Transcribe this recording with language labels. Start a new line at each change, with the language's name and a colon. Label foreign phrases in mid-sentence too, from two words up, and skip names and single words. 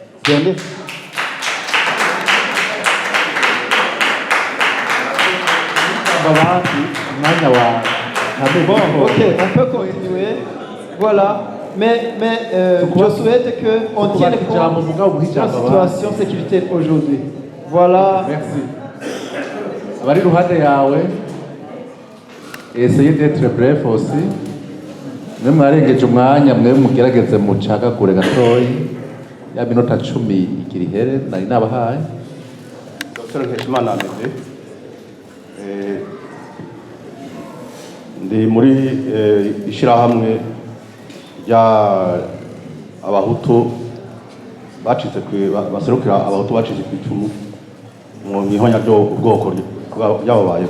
French: Bon, ok, on peut continuer. Voilà. Mais je souhaite qu'on tienne compte de la situation sécuritaire aujourd'hui. Voilà. Merci.
Rundi: Abari ruhande yawe,
French: essayez d'être bref aussi.
Rundi: Mwe mwarengeje umwanya mwe mugerageze mucaka kure gatoyi. Ya minota 10 ikiri here nari nabahaye. Dr. Nkeshimana Amede. Ndi muri ishirahamwe ya abahutu bacitse baserukira abahutu bacitse ku icumu mu mihonya byo ubwoko yababayeko.